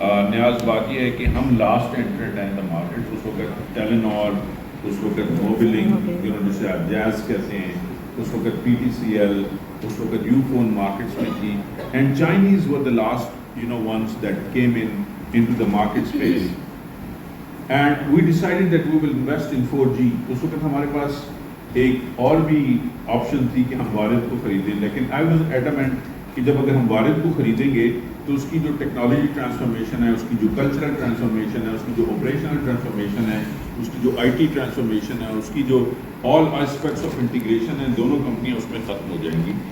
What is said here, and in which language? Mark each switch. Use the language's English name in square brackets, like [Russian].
[Urdu] نیاز بات یہ ہے کہ ہم لاسٹ انٹرڈ ہیں دا مارکیٹ اس وقت ٹیلینور اس وقت موبلنگ یو نو جسے آپ جیز کہتے ہیں اس وقت PTCL اس وقت یو فون مارکیٹس میں تھی [English] And Chinese were the last you know ones that came in into the market space. And we decided that we will invest in 4G. [Urdu] اس وقت ہمارے پاس ایک اور بھی آپشن تھی کہ ہم وارد کو خریدیں, لیکن [English] I was adamant [Urdu] کہ جب اگر ہم وارد کو خریدیں گے تو اس کی جو ٹیکنالوجی ٹرانسفارمیشن ہے, اس کی جو کلچرل ٹرانسفارمیشن ہے, اس کی جو آپریشنل ٹرانسفارمیشن ہے, اس کی جو IT ٹرانسفارمیشن ہے, اس کی جو [English] all aspects of integration [Urdu] ہے, دونوں کمپنیاں اس میں ختم ہو جائیں گی.